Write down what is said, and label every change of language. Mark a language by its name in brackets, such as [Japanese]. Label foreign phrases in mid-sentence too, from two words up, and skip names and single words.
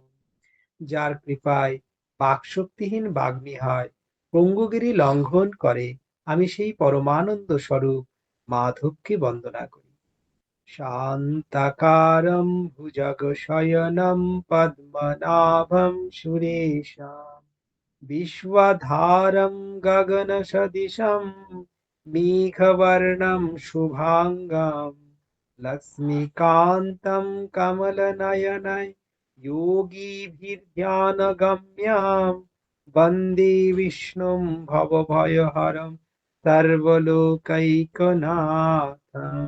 [Bangla] যার কৃপায় বাকশক্তিহীন বাগ্মী হয়, পঙ্গুগিরি লঙ্ঘন করে, আমি সেই পরমানন্দ স্বরূপ মাধবকে বন্দনা করি। [Sanskrit] শান্তাকারম ভুজগশয়নম পদ্মনাভম সুরেশম विश्वधारं गगनसदृशं मेघवर्णं शुभांगं लक्ष्मीकान्तं कमलनयनं योगिभिर्ध्यानगम्यं वन्दे विष्णुं भवभयहरं सर्वलोकैकनाथम्।